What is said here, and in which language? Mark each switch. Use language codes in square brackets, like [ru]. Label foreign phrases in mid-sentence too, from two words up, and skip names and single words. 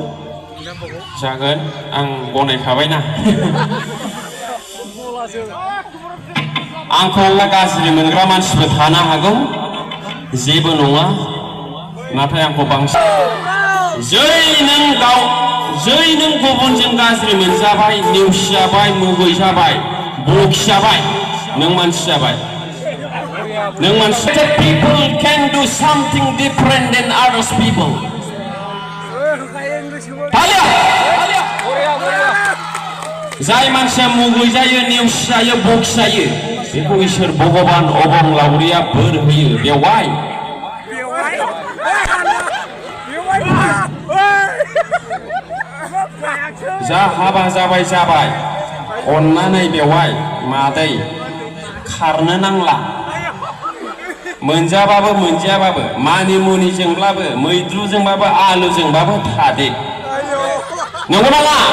[brx] जागोन आं गनायखाबायना आंखौ गाज्रि मोनग्रा मानसिबो थानो हागौ जेबो नङा नाथाय आंखौ बांसिन जै नों गुबुनजों गाज्रि मोनजाबाय नेवसिजाबाय मुगैजाबाय बखिजाबाय नों मानसि जाबाय नों मानसि [en] people can do something different than others people [brx] जाय मानसिया मुगैजायो नेवसिजायो बखिजायो बेखौ इसोर भगबान अबंलावरिया बोर होयो बेवहाय जा हाबा जाबाय जाबाय अननानै बेवहाय मादै खारनो नांला मोनजाबाबो मोनजायाबाबो मानि मुनिजोंब्लाबो मैद्रुजोंबाबो आलुजोंबाबो थादे नंगौ नामा